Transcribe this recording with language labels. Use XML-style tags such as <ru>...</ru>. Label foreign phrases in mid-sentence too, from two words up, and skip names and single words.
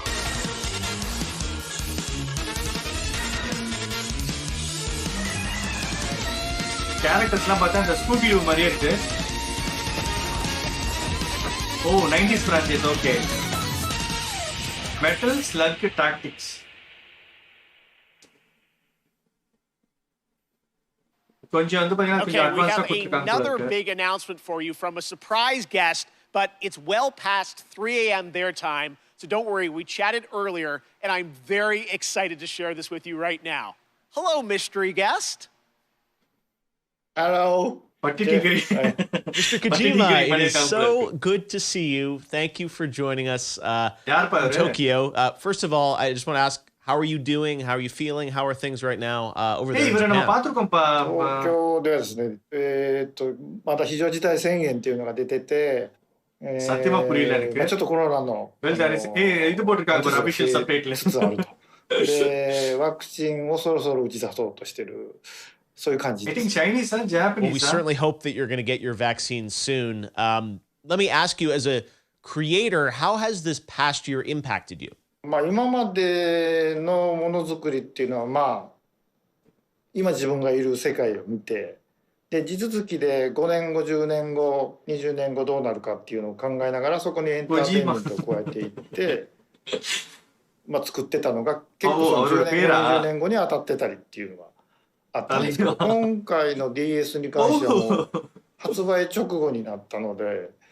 <ta>கேரக்டர்ஸ்லாம் பார்த்தா அந்த ஸ்கூபி டூ மாதிரியே இருக்கு. ஓ</ta> <en>90s franchise,</en> <ta>ஓகே. மெட்டல் ஸ்லக் டாக்டிக்ஸ். கொஞ்சம் வந்து பாத்தீங்கன்னா கொஞ்சம் அட்வான்ஸா கொடுத்திருக்காங்க.</ta> <en>Another big announcement for you from a surprise guest, but it's well past 3 a.m. their time, so don't worry, we chatted earlier and I'm very excited to share this with you right now. Hello, mystery guest. Hello. Mr. Kojima, it is so good to see you. Thank you for joining us in Tokyo. First of all, I just want to ask, how are you doing? How are you feeling? How are things right now over there in Japan?</en> <ja>東京ではですね、また非常事態宣言っていうのが出てて、</ja> <ta>சத்தியமா புரியல எனக்கு.</ta> <ja>ちょっとコロナの</ja> <ta>இது போட்டிருக்காங்க ஒரு</ta> <en>official subtitle</en> <ja>つつあると。で、ワクチンをそろそろ打ち出そうとしてる。そういう感じです。</ja> <en>I think Chinese and Japanese. Well, we certainly hope that you're going to get your vaccine soon. Let me ask you, as a creator, how has this past year impacted you?</en> <ja>まあ今までのものづくりっていうのはまあ今自分がいる世界を見て、で地続きで5年後10年後20年後どうなるかっていうのを考えながらそこにエンターテインメントを加えていってまあ作ってたのが結構その10年後20年後に当たってたりっていうのがあったんですけど、今回の DS に関してはもう発売直後になったので、</ja>